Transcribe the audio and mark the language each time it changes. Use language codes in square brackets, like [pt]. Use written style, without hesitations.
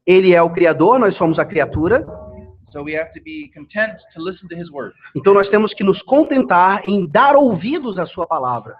[pt] Ele é o criador, nós somos a criatura. [en] So we have to be content to listen to His word. [pt] Então nós temos que nos contentar em dar ouvidos à sua palavra.